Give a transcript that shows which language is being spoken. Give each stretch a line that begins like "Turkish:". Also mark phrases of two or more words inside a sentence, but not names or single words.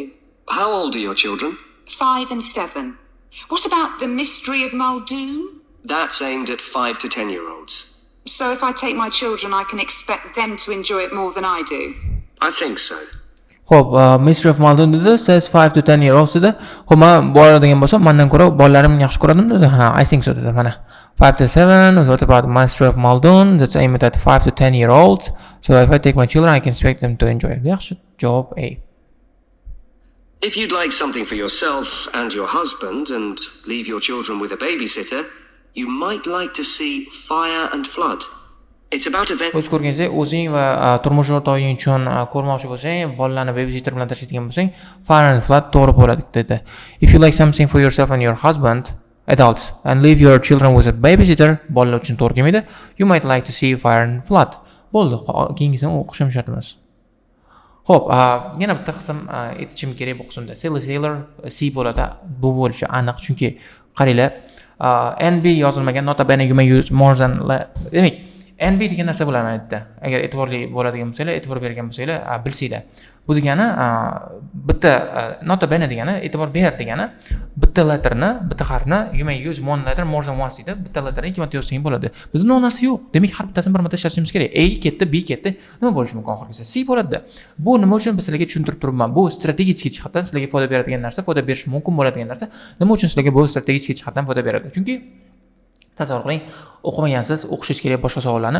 English: How old are your children? 5 and 7. What about The Mystery of Muldoon? That's aimed at 5 to 10-year-olds. So if I take my children, I can expect them to enjoy it more than I do? I think so.
Uzbek: Xo'p, Mystery of Maldon dedi,
English: says 5 to 10 year olds dedi.
Uzbek: Xo'p, men boradigan bo'lsam, mendan ko'ra bolalarim yaxshi ko'radim dedi. Ha,
English: I think so dedi. Mana 5 to 7, what about Mystery of Maldon? That's aimed at 5 to 10 year olds. So if I take my children, I can expect them to enjoy it.
Uzbek: Yaxshi. Javob A.
English: If you'd like something for yourself and your husband and leave your children with a babysitter, you might like to see Fire and Flood. It's about event...
Uzbek: O'z ko'rganingizdek, o'zing va turmush o'rtog'ing uchun ko'rmoqchi bo'lsang, bolalarni babysitter bilan tashlaydigan bo'lsang, Fire and Flood to'g'ri bo'ladi dedi.
English: If you like something for yourself and your husband, adults, and leave your children with a babysitter,
Uzbek: bolalar uchun to'g'ri kelmaydi,
English: you might like to see Fire and Flood.
Uzbek: Bo'ldi, keyingisini o'qishim shart emas. Xo'p, yana bitta qism aytishim kerak bu qismda. Silly Sailor C bo'ladi. Bu bo'lishi aniq, chunki qaranglar, NB yozilmagan,
Latin: nota bene
English: you may use more than,
Uzbek: demak, NB degan narsa bo'ladi aytdi. Agar e'tiborli bo'ladigan bo'lsanglar, e'tibor bergan bo'lsanglar, bilsanglar. Bu degani bitta
Latin: nota bene
Uzbek: degani e'tibor ber degani bitta letterni, bitta harfni
English: you may use one letter more than once
Uzbek: deydi. Bitta letterni ikki marta yozsang bo'ladi. Bizda bu narsa yo'q. Demak, har bittasini bir marta ishlatishimiz kerak. A ketdi, B ketdi. Nima bo'lishi mumkin oxirgisi? C bo'ladi. Bu nima uchun biz sizlarga tushuntirib turibman? Bu strategik jihatdan sizlarga foyda beradigan narsa, foyda berish mumkin bo'ladigan narsa. Nima uchun sizlarga bu strategik jihatdan foyda beradi? Chunki tasavvur qiling, o'qimagansiz, o'qishingiz kerak boshqa savollarni.